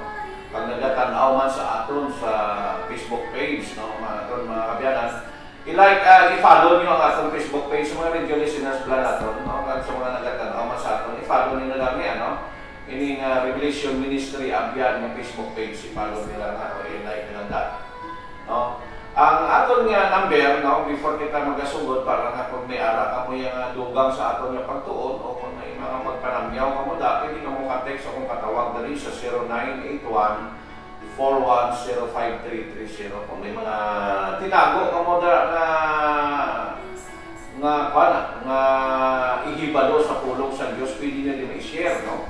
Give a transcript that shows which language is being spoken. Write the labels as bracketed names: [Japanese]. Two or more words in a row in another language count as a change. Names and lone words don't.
[Hiligaynon] Pag nagatanaw man sa aton sa Facebook page, no? Mga kabyanan, i-follow niyo ang atong Facebook page sa mga [English] radio listeners [Filipino] pala natin, [Hiligaynon] no? Kag sa mga nagatanaw man sa aton, i-follow niyo na lang yan, no? Ining Revelation Ministry Abyan ng Facebook page, i-follow nila na o i-like nila that, no? Ang aton nga number, no, before kita magasugod para nga kung may ara ka mo yung dugang sa aton nga pagtuon o kung may mga magpanamyaw ka mo dati, [Filipino] hindi ka [Hiligaynon] mo ka-text o kung katawag dali sa 0981-4105330. Kung may mga tinago ka mo nga ihibalo sa pulong sa Diyos, pwede na din i-share, no?